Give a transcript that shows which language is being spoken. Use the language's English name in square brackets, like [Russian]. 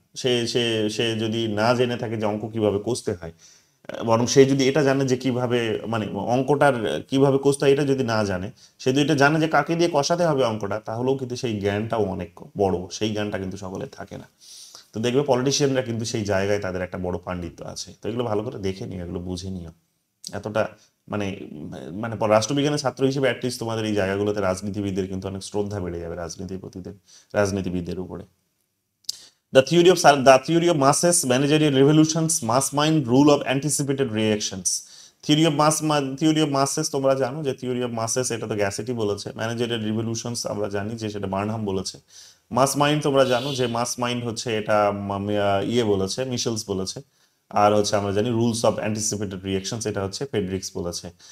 [Bangla] সে সে সে যদি না জেনে থাকে যে অঙ্ক কিভাবে কষতে হয়, বরং সে যদি এটা জানে যে কিভাবে মানে অঙ্কটার কিভাবে কষতে হয় এটা যদি না জানে, সে যদি এটা জানে যে কাকে দিয়ে কষাতে হবে অঙ্কটা, তাহলেও কিন্তু সেই জ্ঞানটাও অনেক বড়, সেই জ্ঞানটা কিন্তু সকলের থাকে না। তো দেখবে পলিটিশিয়ানরা কিন্তু সেই জায়গায় তাদের একটা বড় পাণ্ডিত্য আছে। তো এগুলো ভালো করে দেখে নিও, এগুলো বুঝে নিও। এতটা মানে মানে রাষ্ট্রবিজ্ঞানের ছাত্র হিসেবে অ্যাটলিস্ট তোমাদের এই জায়গাগুলোতে রাজনীতিবিদদের কিন্তু অনেক শ্রদ্ধা বেড়ে যাবে রাজনীতিবিদদের উপরে। [English] The theory of masses, managerial revolutions, mass mind, rule of anticipated reactions. Theory of masses [Bangla] তোমরা জানো যে থিওরি অফ মাসেস এটা তো গ্যাসেটি বলেছে। ম্যানেজারিয়াল রিভলিউশনস আমরা জানি যে সেটা বার্নহাম বলেছে। মাস মাইন্ড তোমরা জানো যে মাস মাইন্ড হচ্ছে এটা ইয়ে বলেছে, মিশেলস বলেছে। আর হচ্ছে আমরা জানি রুলস অফ অ্যান্টিসিপেটেড রিয়াকশনস, এটা হচ্ছে ফেডরিক্স বলেছে।